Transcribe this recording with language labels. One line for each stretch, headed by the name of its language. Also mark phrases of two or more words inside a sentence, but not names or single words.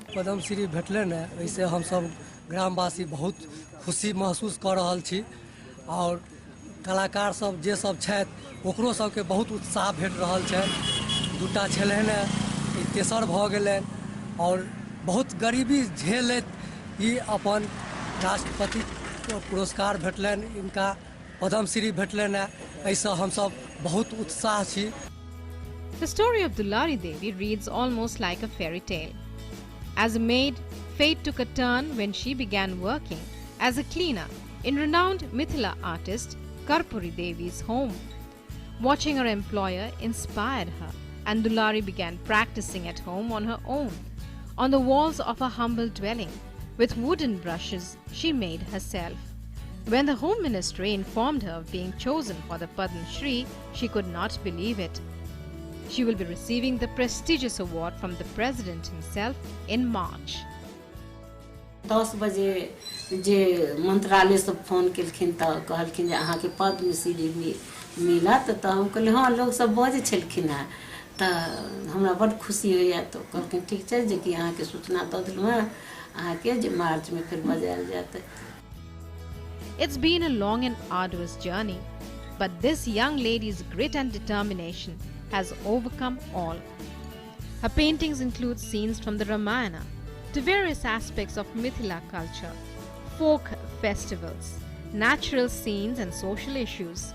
Maithili: पद्मश्री भेटलनि है, वैसे हम सब ग्रामवासी बहुत खुशी महसूस कर रहल छी और कलाकार सब जे सब छथि ओकरो सबके बहुत उत्साह भेट रहल छै। दूटा छलनि है, तेसर भ गेलनि और बहुत गरीबी झेलैत ई अपन राष्ट्रपति पुरस्कार भेटलनि, इनका पद्मश्री भेटलनि है, ऐसा हम सब बहुत उत्साह छी।
English: The story of Dullari Devi reads almost like a fairy tale. As a maid, fate took a turn when she began working as a cleaner in renowned Mithila artist Karthar Devi's home. Watching her employer inspired her, and Dullari began practicing at home on her own, on the walls of her humble dwelling, with wooden brushes she made herself. When the Home Ministry informed her of being chosen for the Padma Shri, she could not believe it. She will be receiving the prestigious award from the President himself in March.
Maithili: 10 बजे जे मंत्रालय से फोन केलखिन त कहलखिन जे अहाँ के पद्मश्री मिला त हम कहले हां लोग सब बजे छलखिन है त हमरा बड़ खुशी होया। तो कहलखिन ठीक छै जे कि अहाँ के सूचना द देलु है, अहाँ के जे मार्च में फिर बजायल जाते।
English: It's been a long and arduous journey, but this young lady's grit and determination has overcome all. Her paintings include scenes from the Ramayana to various aspects of Mithila culture, folk festivals, natural scenes and social issues.